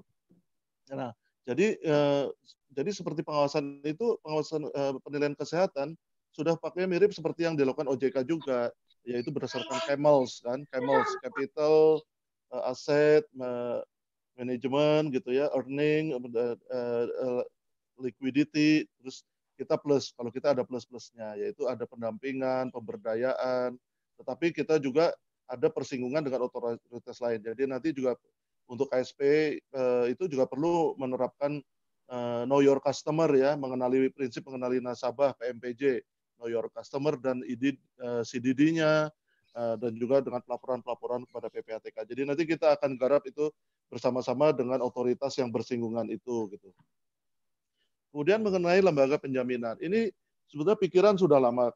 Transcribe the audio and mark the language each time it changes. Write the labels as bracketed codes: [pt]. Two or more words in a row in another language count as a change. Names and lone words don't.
[id] Nah, jadi seperti pengawasan itu, pengawasan penilaian kesehatan sudah pakai mirip seperti yang dilakukan OJK juga, yaitu berdasarkan CAMELS kan, CAMELS capital, aset, manajemen gitu ya, [en] earning, liquidity, [id] terus kita plus, kalau kita ada plus-plusnya, yaitu ada pendampingan, pemberdayaan, tetapi kita juga ada persinggungan dengan otoritas lain. Jadi nanti juga untuk KSP itu juga perlu menerapkan [en] know your customer [id] ya, prinsip mengenali nasabah PMPJ, [en] know your customer [id] dan CDD-nya dan juga dengan pelaporan-pelaporan kepada PPATK. Jadi nanti kita akan garap itu bersama-sama dengan otoritas yang bersinggungan itu gitu. Kemudian mengenai lembaga penjaminan, ini sebetulnya pikiran sudah lama.